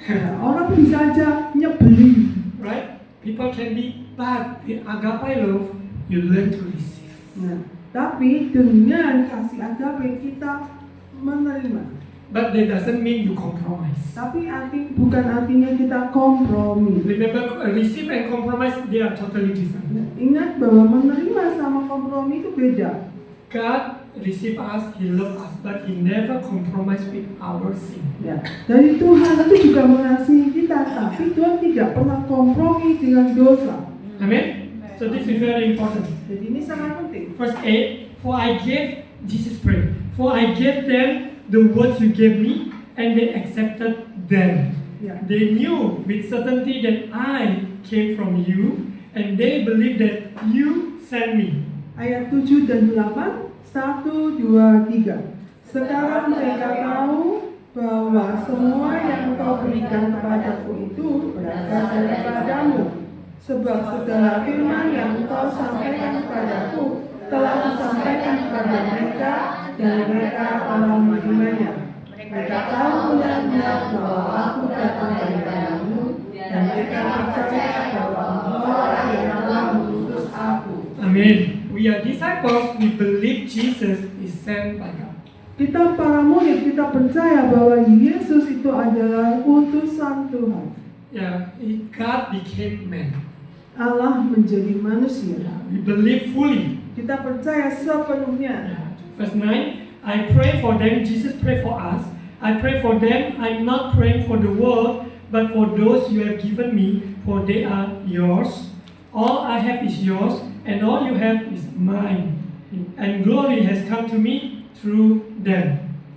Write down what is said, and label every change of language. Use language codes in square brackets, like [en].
[id] ya, orang bisa aja nyebelin. [en] Right? People can be bad. With agape love, you learn to receive. [id] Nah, tapi dengan kasih agape kita menerima. [en] But that doesn't mean you compromise. [id] Tapi bukan artinya kita kompromi. [en] Remember, receive and compromise, they are totally different. [id] Nah, ingat bahwa menerima sama kompromi itu beda. [en] God receive us, He love us, but He never compromise with our sin. [id] Ya, dari Tuhan itu juga mengasihi kita, tapi Tuhan tidak pernah kompromi dengan dosa. [en] Amen? So this is very important. [id] Jadi ini sangat penting. [en] Verse 8, for I gave, Jesus prayed, for I gave them the words you gave me, and they accepted them. [id] Ya. [en] They knew with certainty that I came from you, and they believed that you sent me. [id] Ayat 7 dan 8, 1, 2, 3. Sekarang mereka tahu bahwa semua yang kau berikan kepadaku itu berasal daripadamu. Sebab segala firman yang kau sampaikan kepadaku telah disampaikan kepada mereka dan mereka telah menerimanya. Mereka tahu benar-benar bahwa aku datang daripadamu dan mereka percaya bahwa Engkau yang telah mengutus aku. Amen. [en] We are disciples, we believe Jesus is sent by God. [id] Kita para murid, kita percaya bahwa Yesus itu adalah utusan Tuhan. [en] God became man. [id] Allah menjadi manusia. [en] We believe fully. [id] Kita percaya sepenuhnya. [en] Verse 9, I pray for them, Jesus pray for us. I pray for them, I'm not praying for the world, but for those you have given me, for they are yours. All I have is yours, and all you have is mine. And glory has come to me through them.